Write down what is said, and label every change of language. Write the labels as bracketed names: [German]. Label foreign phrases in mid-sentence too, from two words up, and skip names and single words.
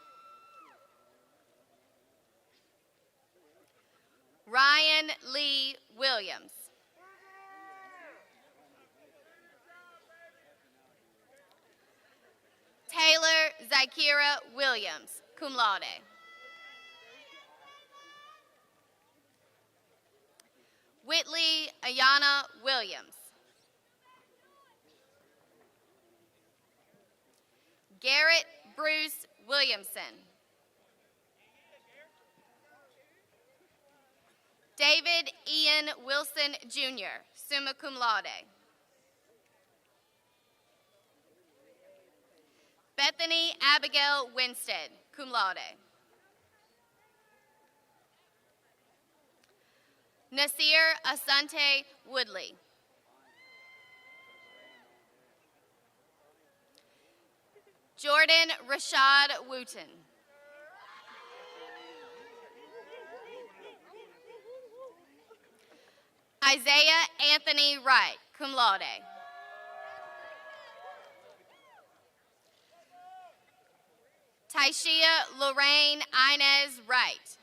[English] Ryan Lee Williams. Taylor Zykira Williams, [Latin] cum laude. [English] Whitley Ayana Williams. Garrett Bruce Williamson. David Ian Wilson, Jr., [Latin] summa cum laude. [English] Bethany Abigail Winstead, [Latin] cum laude. [English] Nasir Asante Woodley. Jordan Rashad Wooten. Isaiah Anthony Wright, [Latin] cum laude. [English] Taishia Lorraine Inez Wright.